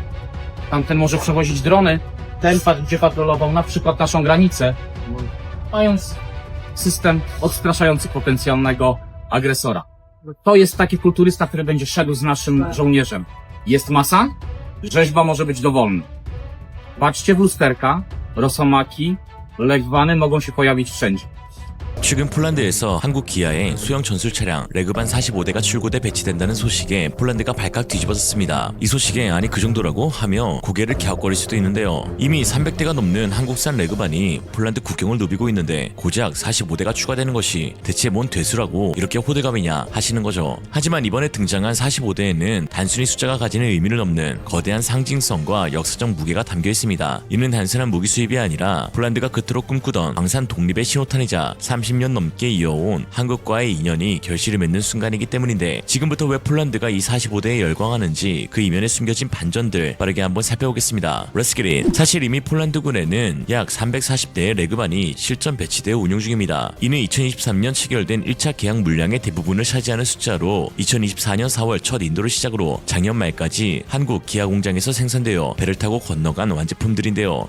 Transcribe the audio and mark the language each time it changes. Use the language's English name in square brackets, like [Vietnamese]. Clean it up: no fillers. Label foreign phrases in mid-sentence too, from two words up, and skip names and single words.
[Polish] Tamten może przewozić drony, ten będzie patrolował na przykład naszą granicę, mając system odstraszający potencjalnego agresora. To jest taki kulturysta, który będzie szedł z naszym żołnierzem. Jest masa, rzeźba może być dowolna. Patrzcie w lusterka, Rosomaki, Legwany mogą się pojawić wszędzie. [Korean] 최근 폴란드에서 한국 기아의 소형 전술 차량 레그반 45대가 출고돼 배치된다는 소식에 폴란드가 발칵 뒤집어졌습니다. 이 소식에 아니 그 정도라고 하며 고개를 갸웃거릴 수도 있는데요. 이미 300대가 넘는 한국산 레그반이 폴란드 국경을 누비고 있는데 고작 45대가 추가되는 것이 대체 뭔 대수라고 이렇게 호들갑이냐 하시는 거죠. 하지만 이번에 등장한 45대에는 단순히 숫자가 가지는 의미를 넘는 거대한 상징성과 역사적 무게가 담겨 있습니다. 이는 단순한 무기 수입이 아니라 폴란드가 그토록 꿈꾸던 방산 독립의 신호탄이자 30년 넘게 이어온 한국과의 인연이 결실을 맺는 순간이기 때문인데 지금부터 왜 폴란드가 이 45대에 열광하는지 그 이면에 숨겨진 반전들 빠르게 한번 살펴보겠습니다. [English] Let's get it. [Korean] 사실 이미 폴란드군에는 약 340대의 레그반이 실전 배치되어 운용 중입니다. 이는 2023년 체결된 1차 계약 물량의 대부분을 차지하는 숫자로 2024년 4월 첫 인도를 시작으로 작년 말까지 한국 기아 공장에서 생산되어 배를 타고 건너간 완제품들인데요.